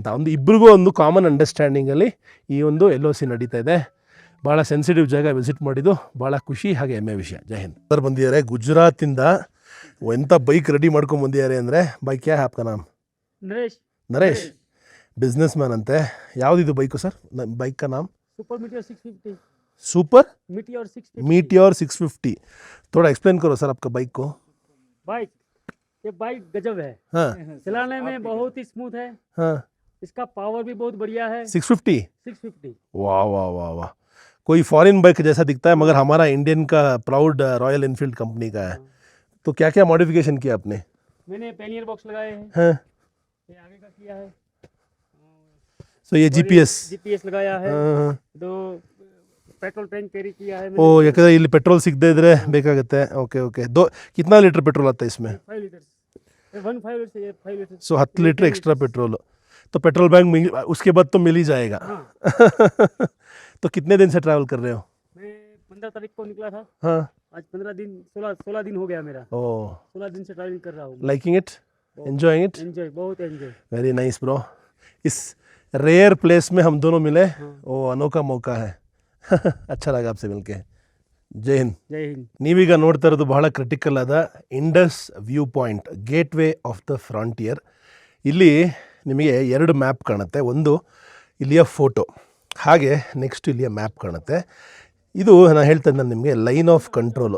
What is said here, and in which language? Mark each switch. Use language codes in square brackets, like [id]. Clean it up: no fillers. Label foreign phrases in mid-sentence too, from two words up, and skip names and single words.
[kn] ಒಂದು ಇಬ್ಬರಿಗೂ ಒಂದು [en] common understandingalli [kn] ಈ ಒಂದು LOC ನಡೀತಾ ಇದೆ. ಭಾಳ ಸೆನ್ಸಿಟಿವ್ ಜಾಗ. ವಿಸಿಟ್ ಮಾಡಿದ್ದು ಭಾಳ ಖುಷಿ ಹಾಗೆ ಹೆಮ್ಮೆ ವಿಷಯ. [hi] जय हिंद. [kn] ಸರ್ ಬಂದಿದ್ದಾರೆ ಗುಜರಾತಿಂದ. ಎಂಥ ಬೈಕ್ ರೆಡಿ ಮಾಡ್ಕೊಂಡು ಬಂದಿದ್ದಾರೆ ಅಂದರೆ, ಬೈಕ್ [hi] क्या आपका नाम? [kn] ನರೇಶ್. [en] business man [kn] ಅಂತೆ. ಯಾವುದಿದು ಬೈಕು ಸರ್? [hi] बाइक का नाम? सुपर मीटियोर 650. थोड़ा एक्सप्लेन करो सर आपका बाइक को. ये बाइक गजब है. हाँ. चलाने में बहुत ही स्मूथ है. हाँ. इसका पावर भी बहुत बढ़िया है. 650. वाह वाह वाह वाह. कोई फॉरेन बाइक जैसा दिखता है, मगर हमारा इंडियन का प्राउड रॉयल एनफील्ड कंपनी का है. तो क्या क्या मॉडिफिकेशन किया आपने? मैंने पैनियर बॉक्स लगाए हैं. हाँ. ये आगे का किया है. सो ये GPS लगाया है. हाँ. तो पेट्रोल टैंक कैरी किया है. ओ, [kn] ಯಾಕಂದರೆ ಇಲ್ಲಿ ಪೆಟ್ರೋಲ್ ಸಿಗದೇ ಇದ್ರೆ ಬೇಕಾಗುತ್ತೆ. ಓಕೆ. [hi] कितना लीटर पेट्रोल आता है इसमें? 5 लीटर. 5 लीटर. सो 10 लीटर एक्स्ट्रा पेट्रोल. तो पेट्रोल बैंक उसके बाद तो मिल ही जाएगा. हाँ. तो कितने दिन से ट्रैवल कर रहे हो? मैं 15 तारीख को निकला था. हाँ. आज 15 दिन 16 दिन हो गया मेरा. ओ, 16 दिन से ट्रैवलिंग कर रहा हूँ. [en] liking it, enjoying it? [hi] एंजॉय, बहुत एंजॉय. [en] very nice bro. [hi] इस रेयर प्लेस में हम दोनों मिले, वो अनोखा मौका है. अच्छा लगा आपसे मिलके. जय हिंद. जय हिंद. [kn] ನೀವೀಗ ನೋಡ್ತಾ ಇರೋದು ಬಹಳ ಕ್ರಿಟಿಕಲ್ ಆದ ಇಂಡಸ್ ವ್ಯೂ ಪಾಯಿಂಟ್, [en] gateway of the frontier. [kn] ಇಲ್ಲಿ ನಿಮಗೆ 2 ಮ್ಯಾಪ್ ಕಾಣುತ್ತೆ. ಒಂದು ಇಲ್ಲಿಯ ಫೋಟೋ, ಹಾಗೆ ನೆಕ್ಸ್ಟ್ ಇಲ್ಲಿಯ ಮ್ಯಾಪ್ ಕಾಣುತ್ತೆ. ಇದು ನಾನು ಹೇಳ್ತಾ ಇದ್ದೆ ನಿಮಗೆ [en] line of controlu.